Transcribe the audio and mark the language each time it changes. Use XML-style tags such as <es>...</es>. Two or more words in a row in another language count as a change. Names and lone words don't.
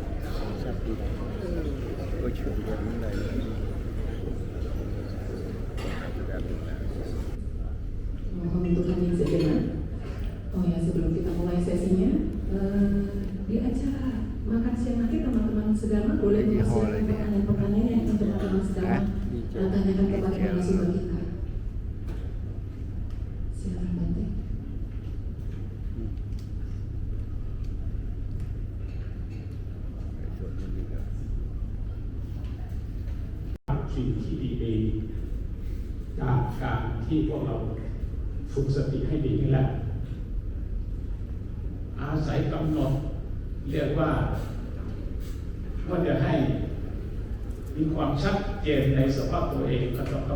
<id>Mohon untuk kami sejenak. Oh ya, sebelum kita mulai sesinya, di acara makan siang nanti teman-teman sedama boleh mempersiapkan pertanyaan-pertanyaan yang untuk teman-teman sedama tanyakan kepada narasumber kita. Silakan Bante.</id> <th>สิ่งที่ดีๆจากการที่พวกเราฝึกสติให้ดีนี่แหละอาศัยกำหนดเรียกว่าจะให้มีความชัดเจนในสภาพตัวเองก็ต้อง</th>